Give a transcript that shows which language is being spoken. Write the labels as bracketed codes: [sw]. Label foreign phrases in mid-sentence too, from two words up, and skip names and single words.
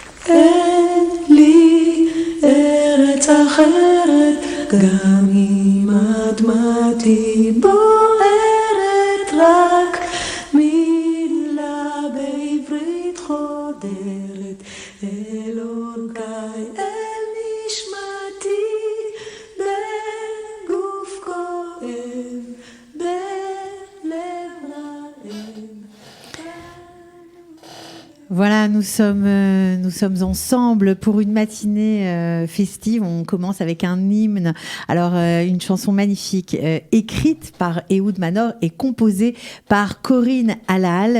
[he] אין לי ארץ אחרת, גם אם אדמתי בוערת, רק מילה בעברית חודרת אל אורכי, אל נשמתי, בגוף כואב, בלב רעב. [fr] Voilà, nous sommes ensemble pour une matinée festive. On commence avec un hymne. Alors, une chanson magnifique, écrite par Ehud Manor et composée par Corinne Halal.